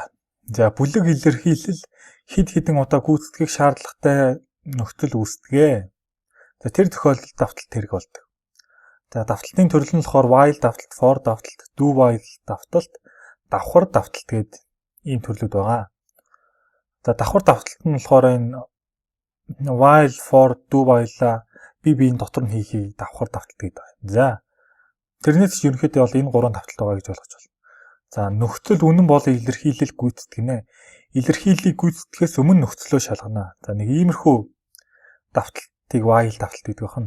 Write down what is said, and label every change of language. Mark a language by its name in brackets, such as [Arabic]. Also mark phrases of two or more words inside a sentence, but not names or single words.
[Mongolian] За бүлэг илэрхийлэл хэд хэдэн удаа гүйцэтгэх шаардлагатай нөхцөл үүсдэг. За тэр тохиолдолд давталт хэрэг болдог. За давталтын төрөл нь болохоор while давталт, for давталт, [English] do while [Mongolian] давталт, давхар давталт гэдэг ийм төрлүүд байгаа. За давхар давталт нь болохоор энэ [English] while, for, do while [Mongolian] биеийн дотор нь хийхийг давхар давталт гэдэг байна. За тэрнээс ерөнхийдөө бол энэ гурван давталт байгаа гэж ойлгож байна. За нөхцөл үнэн бол илэрхийлэл гүйцэтгэнэ. Илэрхийллийг гүйцэтгэхээс өмнө нөхцлөө шалгана. За нэг иймэрхүү давталтыг while давталт гэдэг байна.